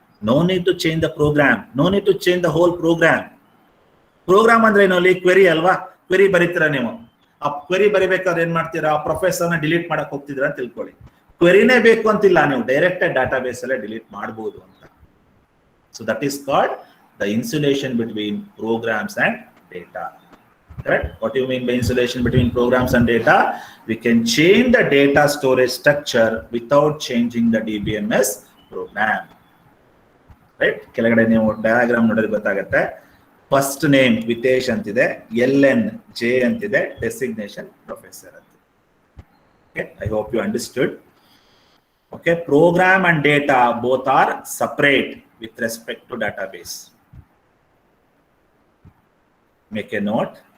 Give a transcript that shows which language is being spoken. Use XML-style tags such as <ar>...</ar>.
<en>No need to change the program, no need to change the whole program.</en> <kn>Program ಅಂದ್ರೆ ಏನು ಅಲ್ಲಿ, query ಅಲ್ವಾ, query ಬರೀತೀರಾ ನೀವು. ಆ ಕ್ವೆರಿ ಬರಿಬೇಕಾದ್ರೆ ಏನ್ ಮಾಡ್ತೀರಾ, ಪ್ರೊಫೆಸರ್ ನ ಡಿಲೀಟ್ ಮಾಡಕ್ ಹೋಗ್ತಿದ್ರ ಅಂತ ತಿಳ್ಕೊಳ್ಳಿ. ಕ್ವೆರಿನೇ ಬೇಕು ಅಂತಿಲ್ಲ, ನೀವು ಡೈರೆಕ್ಟ್ ಆಗಿ ಡಾಟಾಬೇಸ್ ಅಲ್ಲೇ ಡಿಲೀಟ್ ಮಾಡಬಹುದು ಅಂತ.</kn> <en>So that is called the insulation between programs and data. Correct? What do you mean by insulation between programs and data? We can change the data storage structure without changing the DBMS program. Right?</en> <kn>ಕೆಳಗಡೆ ನೀವು diagram ನೋಡಿದ್ರೆ ಗೊತ್ತಾಗುತ್ತೆ. First name ವಿತೇಶ್ ಅಂತಿದೆ, LN J ಅಂತಿದೆ, designation professor ಅಂತಿದೆ.</kn> <en>Okay, I hope you understood. Okay, program and data both are separate with respect to database. Make a note.</en>